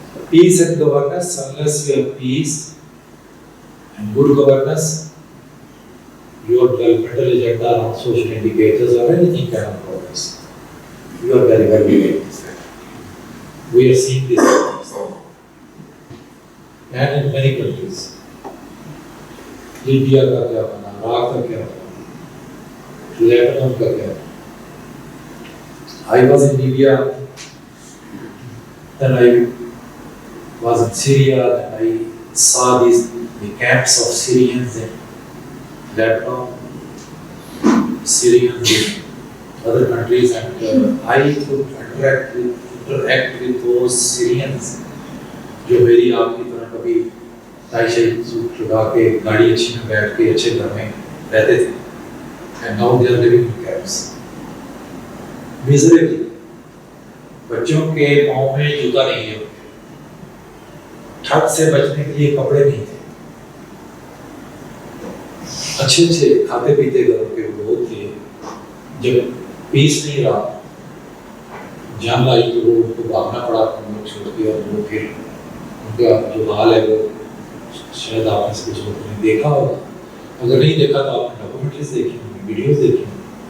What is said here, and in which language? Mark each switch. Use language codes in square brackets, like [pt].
[en] Peace and governance, unless you have peace and good governance, your developmental agenda on social indicators or anything cannot progress. You are very well aware of this. We are seeing this and in many countries. [hi] Libya का क्या बना, Iraq का क्या बना, Lebanon का क्या बना. [en] I was in Libya, then I was in Syria, and I saw these the camps of Syrians in Lebanon, Syrians in other countries, and I could interact with those Syrians [hi] जो मेरी आपकी तरह कभी tie शाई suit लगा के गाड़ी अच्छी में बैठ के अच्छे घर में रहते थे, [en] and now they are living in camps miserably. [hi] बच्चों के पाँव में जूता नहीं है, ठंड से बचने के लिए कपड़े नहीं थे, अच्छे अच्छे खाते पीते घरों के लोग थे। जब पीस नहीं रहा, जंग आई तो वो उनको भागना पड़ा हम लोग छोड़ के, और वो फिर उनका जो हाल है वो शायद आपने से कुछ लोगों ने देखा होगा, अगर नहीं देखा तो आपने डॉक्यूमेंट्रीज देखी होंगी, वीडियोस देखी होंगी।